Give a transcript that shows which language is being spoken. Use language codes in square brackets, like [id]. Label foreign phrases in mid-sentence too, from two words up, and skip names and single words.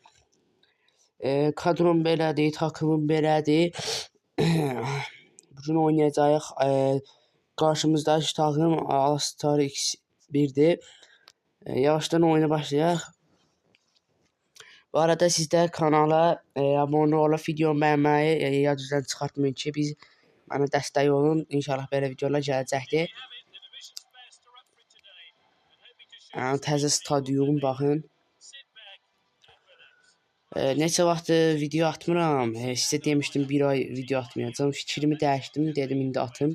[az] Kadrom belədir, takımım belədir. Bugün oynayacağıq. Qarşımızdakı takım All-Star X1'dir. Yavaştan oyuna başlayaq. Bu arada [tr] sizler kanala abone olup videomu beğenmeyi [az] yadınızdan çıxartmayın ki biz bana dəstək olun. İnşallah belə videolar gələcəkdir. Təzə stadyum baxın. Neçə vaxtdır video atmıram. Sizə demişdim bir ay video atmayacağım. Fikrimi dəyişdim, dedim indi atım.